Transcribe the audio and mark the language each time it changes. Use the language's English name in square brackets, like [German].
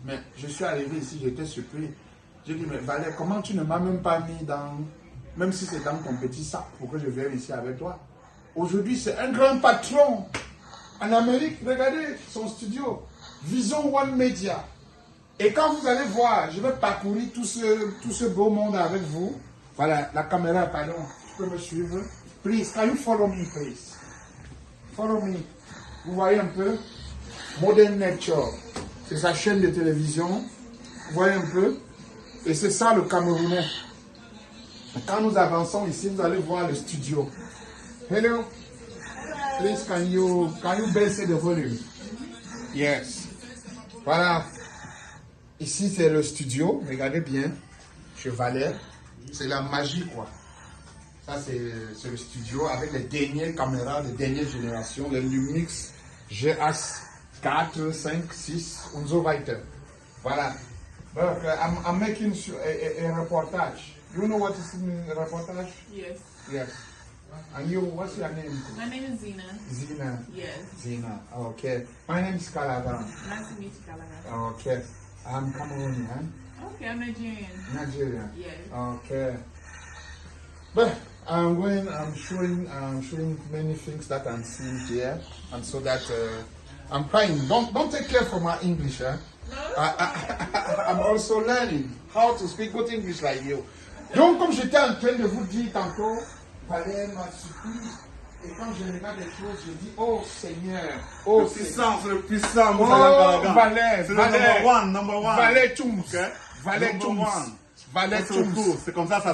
[French] Mais je suis arrivé ici, j'étais surpris. J'ai dit, mais Valère, comment tu ne m'as même pas mis dans, même si c'est dans ton petit sac pour que je vienne ici avec toi. Aujourd'hui, c'est un grand patron en Amérique. Regardez son studio, Vision One Media. Et quand vous allez voir, je vais parcourir tout ce beau monde avec vous. Voilà, la caméra, pardon, tu peux me suivre. [English] Please, can you follow me, please? Follow me. [French] Vous voyez un peu? Modern Nature, c'est sa chaîne de télévision. Vous voyez un peu? Et c'est ça le Camerounais. Quand nous avançons ici, vous allez voir le studio. [English] Hello. Please, can you baisse the volume? Yes. Voilà. [French] Ici, c'est le studio. Regardez bien. Chez Valère. C'est la magie, quoi. Ça, c'est le studio avec les dernières caméras, les dernières générations, les Lumix GH 4, 5, 6 [German] und so weiter. [French] Voilà. [English] Look, I'm making a reportage. You know what is a reportage? Yes. Yes. And you, what's your name? My name is Zina. Zina. Yes. Zina. Okay. My name is Calavan. Nice to meet you, Calaga. Okay. I'm Cameroonian. Okay, I'm Nigerian. Nigerian. Yes. Okay. But I'm showing many things that I'm seeing here, and so that I'm trying. Don't take care for my English, eh? I'm also learning how to speak good English like you. [French] Donc, comme j'étais en train de vous dire tantôt, Valère m'a surpris. Et quand je regarde les choses, je dis, oh Seigneur, oh puissant, c'est le puissant. Oh, Valère, c'est Valère, [English] le number one. [French] Valère Tchums, Valère Tchums, Valère Tchums. C'est comme ça, ça